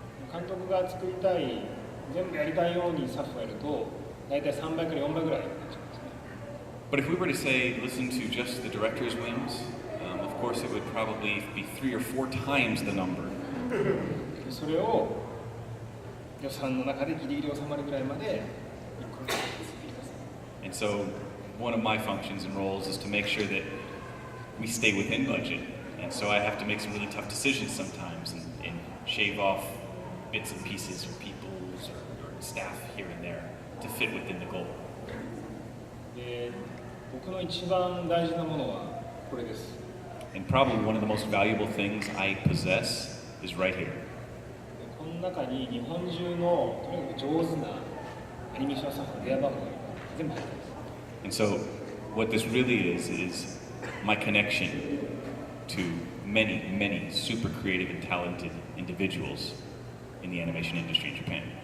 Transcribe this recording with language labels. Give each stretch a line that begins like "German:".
Japanese: 監督が作りたい、全部やりたいようにスタッフがいると、大体3倍から4倍ぐらいになっちゃうんですね。
English: But if we were to say, listen to just the director's whims, of course it would probably be 3 or 4 times the number.
Japanese: それを予算の中でギリギリ収まるぐらいまで一個ずつ作っています。
English: And so one of my functions and roles is to make sure that we stay within budget. And so I have to make some really tough decisions sometimes and shave off bits and pieces or people's or staff here and there to fit within the goal.
Japanese: で、僕の一番大事なものはこれです。
English: And probably one of the most valuable things I possess is right here.
Japanese: この中に日本中のとにかく上手なアニメーションスタッフの電話番号が全部入ってます。
English: And so what this really is my connection to many, many super creative and talented individuals in the animation industry in Japan.